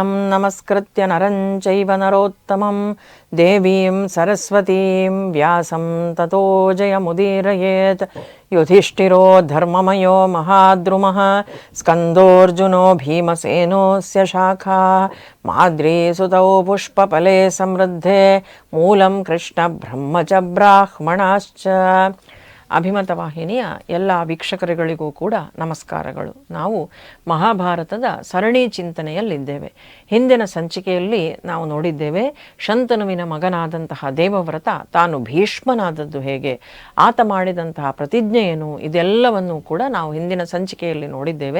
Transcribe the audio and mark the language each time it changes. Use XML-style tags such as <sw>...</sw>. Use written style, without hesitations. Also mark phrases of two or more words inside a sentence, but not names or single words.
<sa>ನಮಸ್ಕೃತ್ಯ ನರಂ ಚೈವ ನರೋತ್ತಮಂ ದೇವೀಂ ಸರಸ್ವತೀಂ ವ್ಯಾಸಂ ತತೋ ಜಯಮುದೀರಯೇತ್. ಯುಧಿಷ್ಠಿರೋ ಧರ್ಮಮಯೋ ಮಹಾದ್ರುಮಃ ಸ್ಕಂದೋರ್ಜುನೋ ಭೀಮಸೇನೋಸ್ಯ ಶಾಖಾ ಮಾದ್ರೀ ಸುತೌ ಪುಷ್ಪಫಲೆ ಸಮೃದ್ಧೆ ಮೂಲಂ ಕೃಷ್ಣ ಬ್ರಹ್ಮ ಚ ಬ್ರಾಹ್ಮಣಾಶ್ಚ.</sa> <kn>ಅಭಿಮತ ವಾಹಿನಿಯ ಎಲ್ಲ ವೀಕ್ಷಕರುಗಳಿಗೂ ಕೂಡ ನಮಸ್ಕಾರಗಳು. ನಾವು ಮಹಾಭಾರತದ ಸರಣಿ ಚಿಂತನೆಯಲ್ಲಿದ್ದೇವೆ. ಹಿಂದಿನ ಸಂಚಿಕೆಯಲ್ಲಿ ನಾವು ನೋಡಿದ್ದೇವೆ ಶಂತನುವಿನ ಮಗನಾದಂತಹ ದೇವವ್ರತ ತಾನು ಭೀಷ್ಮನಾದದ್ದು ಹೇಗೆ, ಆತ ಮಾಡಿದಂತಹ ಪ್ರತಿಜ್ಞೆ ಏನು, ಇದೆಲ್ಲವನ್ನೂ ಕೂಡ ನಾವು ಹಿಂದಿನ ಸಂಚಿಕೆಯಲ್ಲಿ ನೋಡಿದ್ದೇವೆ.</kn>